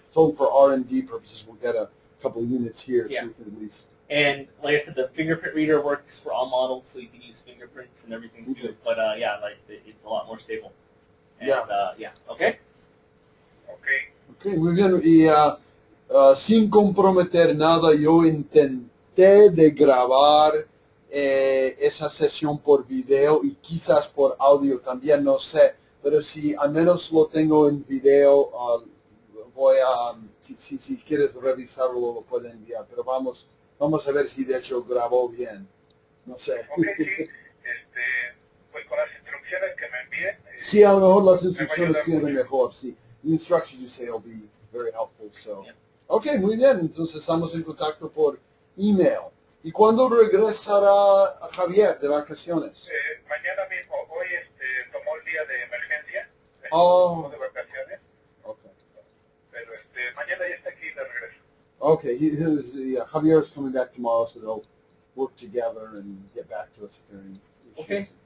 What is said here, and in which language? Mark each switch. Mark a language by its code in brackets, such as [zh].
[en] So for R&D purposes, we'll get a couple units here so we can at least... And like I said, the fingerprint reader works for all models, so you can use fingerprints and everything too. But yeah, like it's a lot more stable. And, okay. [es] Okay, muy bien. Y sin comprometer nada, yo intenté de grabar esa sesión por video y quizás por audio también, no sé. Pero si al menos lo tengo en video, voy a, si quieres revisarlo, lo puedo enviar. Pero vamos a ver si de hecho grabó bien. No sé. Okay, sí. Pues con las instrucciones que me envíen. Sí, a lo mejor las instrucciones sirven mejor, sí. [en] The instructions you say will be very helpful, so. [es] Yeah. Okay, muy bien. Entonces estamos en contacto por email. ¿Y cuándo regresará Javier de vacaciones? Mañana mismo. Hoy tomó el día de emergencia. De vacaciones. Okay. Pero mañana ya está aquí de regreso. [en] Okay, Javier is coming back tomorrow, so they'll work together and get back to us if there are any issues.